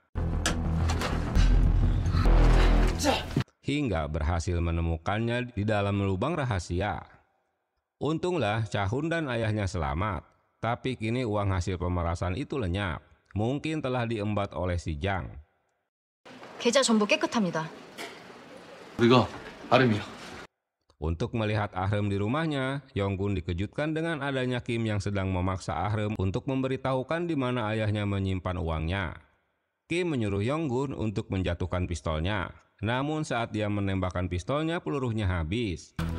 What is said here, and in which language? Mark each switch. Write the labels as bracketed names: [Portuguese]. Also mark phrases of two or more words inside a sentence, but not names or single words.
[Indonesian] Hingga berhasil menemukannya di dalam lubang rahasia. Untunglah Cha-hun dan ayahnya selamat. Tapi kini uang hasil pemerasan itu lenyap. Mungkin telah diembat oleh si Jang. [Korean] 계좌 전부 깨끗합니다. 우리가 아름이야. [Indonesian] Untuk melihat Ahrem di rumahnya, Yong-gun dikejutkan dengan adanya Kim yang sedang memaksa Ahrem untuk memberitahukan di mana ayahnya menyimpan uangnya. Kim menyuruh Yong-gun untuk menjatuhkan pistolnya. Namun saat dia menembakkan pistolnya, pelurunya habis.